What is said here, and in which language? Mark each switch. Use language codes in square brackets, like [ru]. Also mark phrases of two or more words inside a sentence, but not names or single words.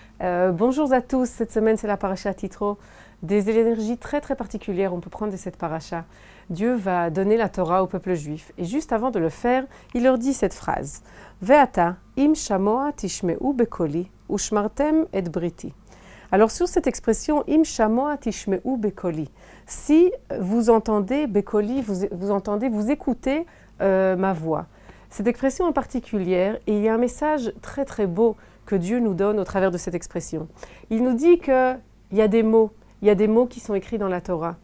[fr] Bonjour à tous, cette semaine c'est la paracha Titro. Des énergies très particulières on peut prendre de cette paracha. Dieu va donner la Torah au peuple juif et juste avant de le faire, il leur dit cette phrase. [he] ועתה אם שמוע תשמעו בקלי ושמרתם את בריתי. [fr] Alors sur cette expression [he] אם שמוע תשמעו בקלי, [fr] si vous entendez bekoli, vous écoutez ma voix. Cette expression est particulière et il y a un message très beau que Dieu nous donne au travers de cette expression. Il nous dit qu'il y a des mots qui sont écrits dans la Torah.